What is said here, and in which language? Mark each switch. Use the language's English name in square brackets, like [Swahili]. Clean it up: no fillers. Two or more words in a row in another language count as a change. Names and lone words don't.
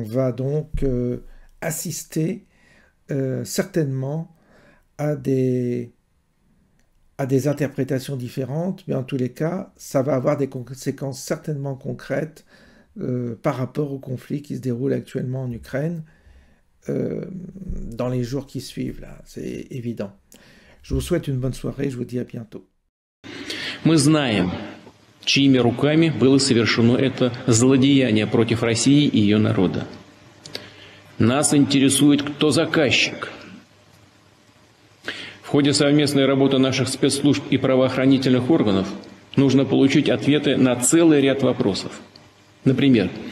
[French] va donc assister certainement à des interprétations différentes, mais en tous les cas, ça va avoir des conséquences certainement concrètes par rapport au conflit qui se déroule actuellement en Ukraine dans les jours qui suivent, là, c'est évident. Je vous souhaite une bonne soirée, je vous dis à bientôt. [Russian] Мы знаем, чьими руками было совершено это злодеяние против России и ее народа. Нас интересует, кто заказчик. В ходе совместной работы наших спецслужб и правоохранительных органов нужно получить ответы на целый ряд вопросов.